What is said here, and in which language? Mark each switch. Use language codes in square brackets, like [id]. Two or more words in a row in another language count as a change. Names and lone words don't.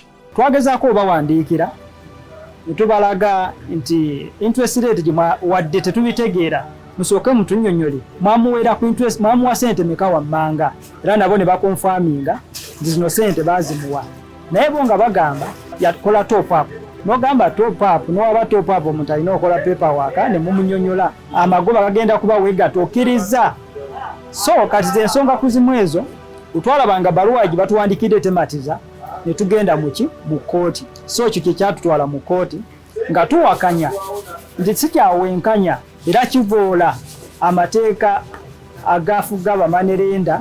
[lg] Twagezaako obawandiikira ne tubalaga nti [en] interest rate [lg] gye wadde tetubitegeera musooke mutunnyonnyole mwamuweera ku interest mwamuwa ssente meka wammanga era nabo ne bakonfaminga nti zino ssente baazimuwa naye bo nga bagamba yakola [en] top up. [lg] N'ogamba [en] top up [lg] n'owaba [en] top up [lg] omuntu alina okola paperwork ne mumunyonnyola amagoba gagenda kuba weegatta okkiriza. So kati ze ensonga kuzimu ezo utwalabanga baluwa gye batuwandikidde tematiza ne tugenda mu kkooti. So kyo kyatutwala mu kkooti nga tuwakanya nti sikyawenkanya era kivoola amateeka agafuga bamanerenda.